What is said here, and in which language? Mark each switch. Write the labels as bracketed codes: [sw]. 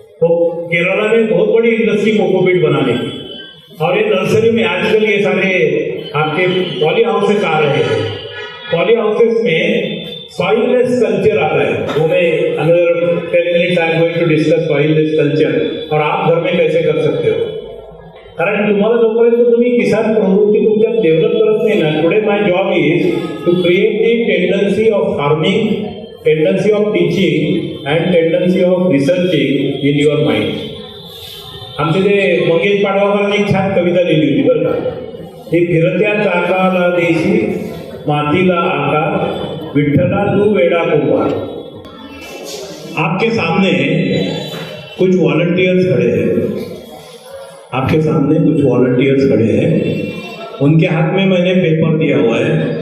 [hi] तो केरला में बहुत बड़ी इंडस्ट्री कोकोपीट बनाने की, और ये नर्सरी में आजकल ये सारे आपके पॉली हाउसेस आ रहे हैं। पॉली हाउसेस में सॉइललेस कल्चर आता है। वो मैं another 10 minutes [en] I am going to discuss soilless culture, [hi] और आप घर में कैसे कर सकते हो। [mr] कारण तुम्हाला जोपर्यंत तुम्ही किसान प्रवृत्ती तुमच्यात डेव्हलप करत नाही ना, [en] Today my job is to create the tendency of farming, tendency of teaching and tendency of researching in your mind. [mr] आमचे ते मंगेश पाडगावकरांनी एक छान कविता लिहिली होती बरं का. ते फिरत्या चाकाला देशी मातीला आकार, विठ्ठला तू वेडा कुंभार. [hi] आपके सामने कुछ वॉलंटियर्स खड़े हैं, आपके सामने कुछ वॉलंटियर्स खड़े हैं, उनके हाथ में मैंने पेपर दिया हुआ है.